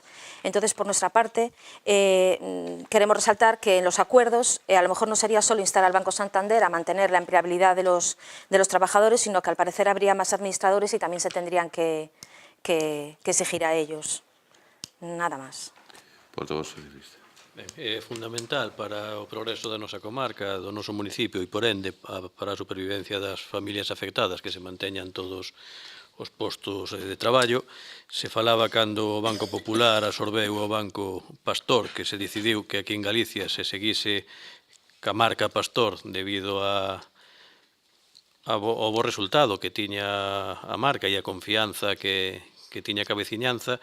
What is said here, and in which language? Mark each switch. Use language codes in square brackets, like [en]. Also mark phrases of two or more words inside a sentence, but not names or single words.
[es] Entonces, por nuestra parte, queremos resaltar que en los acuerdos a lo mejor no sería solo instar al Banco Santander a mantener la empleabilidad de los trabajadores, sino que al parecer habría más administradores y también se tendrían que exigir a ellos. Nada más. Portavoz socialista. [gl] É fundamental para o progreso da nosa comarca, do noso municipio e, por ende, para a supervivencia das familias afectadas que se manteñan todos os postos de traballo. Se falaba cando o Banco Popular absorbeu o Banco Pastor, que se decidiu que aquí en Galicia se seguise ca marca Pastor debido ao bo resultado que tiña a marca e a confianza que tiña a veciñanza.